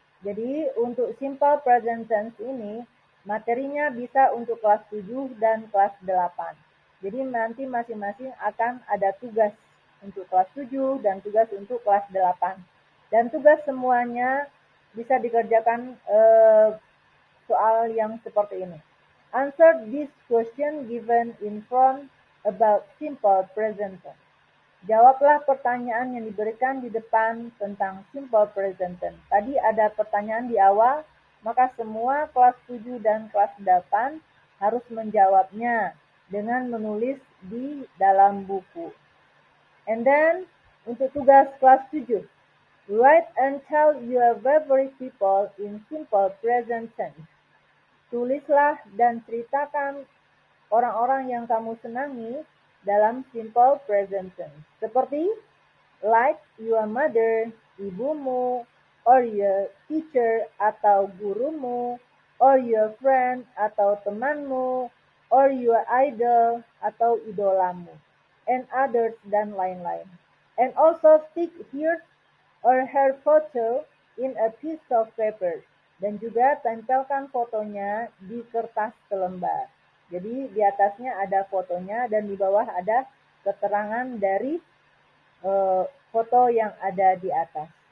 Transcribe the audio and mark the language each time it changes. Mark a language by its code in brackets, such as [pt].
[id] Jadi untuk simple present tense ini, materinya bisa untuk kelas 7 dan kelas 8. Jadi nanti masing-masing akan ada tugas untuk kelas 7 dan tugas untuk kelas 8. Dan tugas semuanya bisa dikerjakan soal yang seperti ini. [en] Answer this question given in front about simple present tense. [id] Jawablah pertanyaan yang diberikan di depan tentang simple present tense. Tadi ada pertanyaan di awal, maka semua kelas 7 dan kelas 8 harus menjawabnya dengan menulis di dalam buku. [en] And then, [id] untuk tugas kelas 7, [en] write and tell your favorite people in simple present tense. [id] Tulislah dan ceritakan orang-orang yang kamu senangi dalam simple present tense. Seperti [en] like your mother, [id] ibumu, [en] or your teacher [id] atau gurumu, [en] or your friend [id] atau temanmu, [en] or your idol [id] atau idolamu, [en] and others, [id] dan lain-lain. [en] And also stick his or her photo in a piece of paper. [id] Dan juga tempelkan fotonya di kertas selembar. Jadi di atasnya ada fotonya dan di bawah ada keterangan dari foto yang ada di atas.